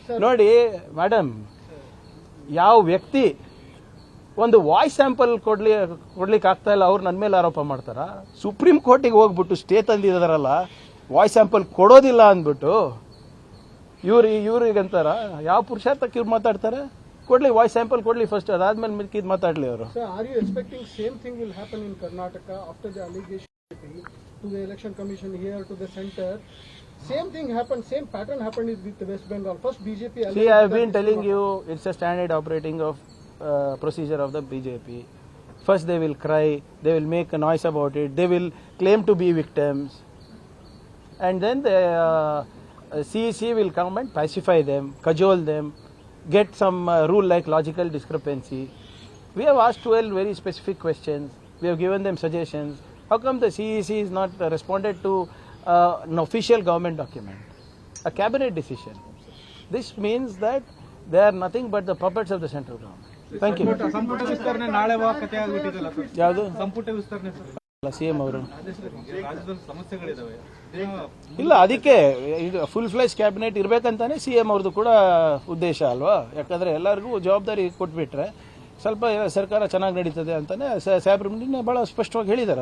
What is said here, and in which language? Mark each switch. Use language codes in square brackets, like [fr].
[kn] ನೋಡಿ ಮೇಡಮ್, ಯಾವ ವ್ಯಕ್ತಿ ಒಂದು ವಾಯ್ಸ್ ಸ್ಯಾಂಪಲ್ ಕೊಡ್ಲಿಕ್ಕೆ ಆಗ್ತಾ ಇಲ್ಲ, ಅವ್ರು ನನ್ನ ಮೇಲೆ ಆರೋಪ ಮಾಡ್ತಾರ? ಸುಪ್ರೀಂ ಕೋರ್ಟಿಗೆ ಹೋಗ್ಬಿಟ್ಟು ಸ್ಟೇ ತಂದಿದಾರಲ್ಲ, ವಾಯ್ಸ್ ಸ್ಯಾಂಪಲ್ ಕೊಡೋದಿಲ್ಲ ಅಂದ್ಬಿಟ್ಟು ಇವ್ರಿಗಂತಾರ? ಯಾವ ಪುರುಷಾರ್ಥಕ್ಕೆ ಇವ್ರು ಮಾತಾಡ್ತಾರೆ? ಕೊಡ್ಲಿ, ವಾಯ್ಸ್ ಸ್ಯಾಂಪಲ್ ಕೊಡ್ಲಿ ಫಸ್ಟ್, ಅದಾದ್ಮೇಲೆ ಮಿಕ್ಕಿದ್ ಮಾತಾಡ್ಲಿ ಅವರು. [en] Sir, are you expecting same thing will happen in Karnataka after the allegation to the election commission here to the center? Same thing happened, same pattern happened with the West Bengal. First BJP. See, I have been telling you, it's a standard operating of procedure of the BJP. First they will cry, they will make a noise about it, they will claim to be victims, and then the CEC will come and pacify them, cajole them, get some rule like logical discrepancy. We have asked 12 very specific questions. We have given them suggestions. How come the CEC is not responded to an official government document, a cabinet decision? This means that they are nothing but the puppets of the central government. Thank you. [kn] ಸಂಪುಟ ವಿಸ್ತರಣೆ ನಾಳೆ ಕತೆ ಆಗ್ಬಿಟ್ಟಿದಲ್ಲ sir. ಯಾವುದು ಸಂಪುಟ ವಿಸ್ತರಣೆ sir, CM ಅವರು? ರಾಜ್ಯದಲ್ಲಿ ಸಮಸ್ಯೆಗಳಿದಾವೆ. ಇಲ್ಲ, ಅದಕ್ಕೆ ಈಗ ಫುಲ್ ಫ್ಲೆಶ್ ಕ್ಯಾಬಿನೆಟ್ ಇರಬೇಕಂತಾನೆ ಸಿಎಂ ಅವ್ರದ್ದು ಕೂಡ ಉದ್ದೇಶ ಅಲ್ವಾ? ಯಾಕಂದ್ರೆ ಎಲ್ಲರಿಗೂ ಜವಾಬ್ದಾರಿ ಕೊಟ್ಬಿಟ್ರೆ ಸ್ವಲ್ಪ ಸರ್ಕಾರ ಚೆನ್ನಾಗಿ ನಡೀತದೆ ಅಂತಾನೆ ಸಾಹೇಬ್ರು ಬಹಳ ಸ್ಪಷ್ಟವಾಗಿ ಹೇಳಿದಾರಲ್ಲ.